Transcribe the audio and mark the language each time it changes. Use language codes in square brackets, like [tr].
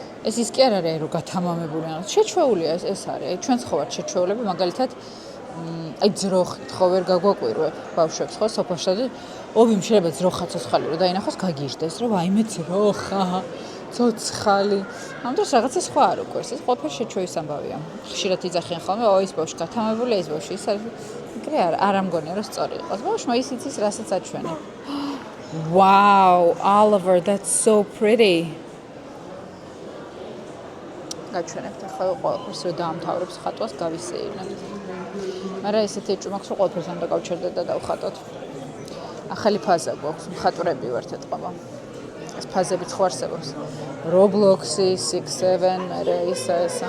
[ka] ეს ის კი არ არის რომ გათამამებული არა. შეჩვეულია ეს არის. აი ჩვენც ხო ვართ შეჩვეულები, მაგალითად აი ძროხით ხო ვერ გაგვაკვირვებ ბავშვებს ხო სოფაში და ოვიმ შეიძლება ძროხა ცოცხალი რომ დაინახოს გაგიჟდეს რომ აიმე ძროხა ცოცხალი. ამ დროს რაღაცა სხვა არ უკვირს. ეს ყველაფერი შეჩვევის ამბავია. ხშირად იძახიან ხოლმე, ო ის ბავშვი გათამამებულია, ის ბავშვი ის არის. ეგრე არ ამგონია რომ სწორი იყოს. ბავშვმა ის იცის, რასაც აჩვენებ. [en] Wow, Oliver, that's so pretty. [ka] გაჩვენებთ ახლა ყველაფერს რომ დაამთავრებს ხატვას გავისეირნებთ. მაგრამ ესეთი ეჭვმაქვს რომ ყველაფერს უნდა გავჩერდეთ და დავხატოთ. ახალი ფაზა გვაქვს, მხატვრები ვართ ეთყობა. ეს ფაზებიც ხო არსებობს. Roblox-ი, 6-7, მერე ისა.